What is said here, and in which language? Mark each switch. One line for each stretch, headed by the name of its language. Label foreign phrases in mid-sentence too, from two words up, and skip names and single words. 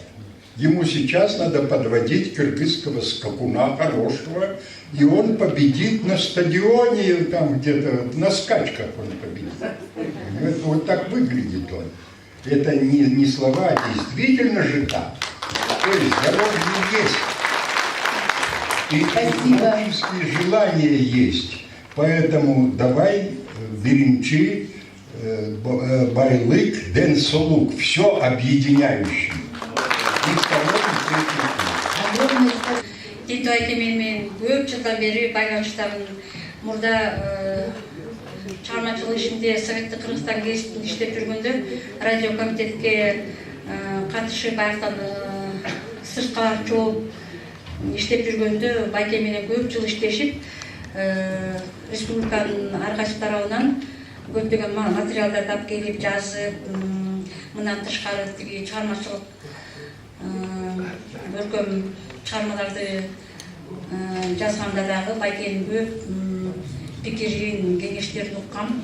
Russian: Ему сейчас надо подводить кыргызского скакуна хорошего, и он победит на стадионе, там где-то на скачках он победит. Вот так выглядит он. Это не слова, а действительно же так. То есть здоровье есть. И творческие желания есть. Поэтому давай,
Kyrgyz: беринчи, байлык, ден солук,
Russian: все объединяющее.
Kyrgyz: Титу айтемен мен көп жылдан бери байланыштамын. Мурда чыгармачылык ишинде Советтик Кыргызстан гезитинде иштеп жүргөндө радио комитетке катышып аяктан сырткалар чогуп иштеп жүргөндө байке менен көп жыл иштешип республиканын ар кайсы тарабынан көптөгөн материалдарды алып келип жазып, мындан тышкары тиги чыгармачылык көркөм чыгармаларды жазганда дагы байкенин көп пикирин, кеңештерин уккам.